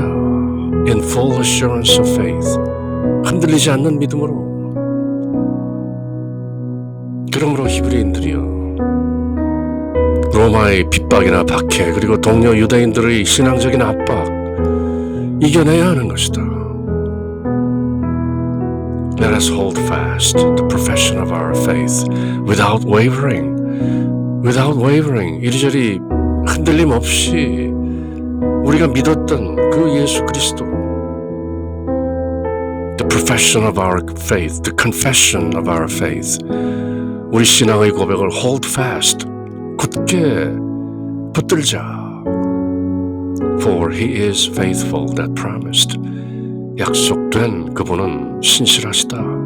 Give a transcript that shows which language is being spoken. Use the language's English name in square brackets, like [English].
[English] In full assurance of faith, [Korean] 흔들리지 않는 믿음으로. 그러므로 히브리인들이여, 로마의 핍박이나 박해, 그리고 동료 유대인들의 신앙적인 압박 이겨내야 하는 것이다. [English] Let us hold fast the profession of our faith without wavering. Without wavering, [Korean] 이리저리 흔들림 없이 우리가 믿었던 그 예수 그리스도, [English] the profession of our faith, [Korean] the confession of our faith, 우리 신앙의 고백을 [English] hold fast, [Korean] 굳게 붙들자. [English] For he is faithful that promised. [Korean] 약속된 그분은 신실하시다.